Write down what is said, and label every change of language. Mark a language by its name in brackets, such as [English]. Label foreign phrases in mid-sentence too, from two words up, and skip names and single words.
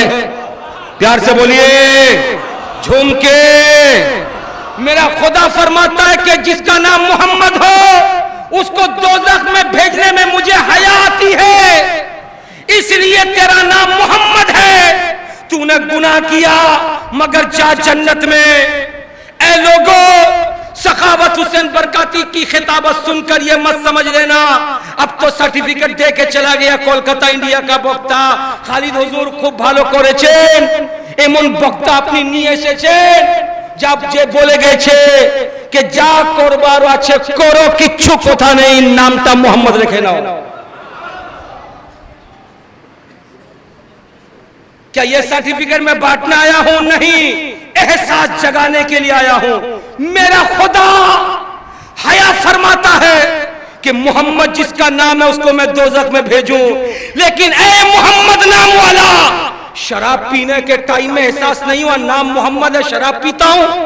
[Urdu] پیار سے بولیے جھوم کے، میرا خدا فرماتا ہے کہ جس کا نام محمد ہو اس کو دوزخ میں بھیجنے میں مجھے حیا آتی ہے، اس لیے تیرا نام محمد ہے، تو نے گناہ کیا مگر جا جنت میں۔ اے لوگو سخاوت حسین برکاتی کی خطابت سن کر یہ مت سمجھ لینا اب تو سرٹیفکیٹ دے کے چلا گیا کولکتہ انڈیا کا [Bangla] বক্তা খালিদ হুজুর খুব ভালো করেছেন, এমন বক্তা আপনি নিয়ে এসেছেন যাব যে বলে গেছে যে যা করবার আছে করো, কিচ্ছু কথা নেই, নামটা মোহাম্মদ রেখে নাও। [Urdu] کیا یہ سرٹیفکیٹ میں بانٹنے آیا ہوں؟ نہیں، احساس جگانے کے لیے آیا ہوں۔ میرا خدا حیا فرماتا ہے کہ محمد جس کا نام ہے اس کو میں دوزخ میں بھیجوں، لیکن اے محمد نام والا شراب پینے کے ٹائم میں احساس نہیں ہوا نام محمد ہے شراب پیتا ہوں؟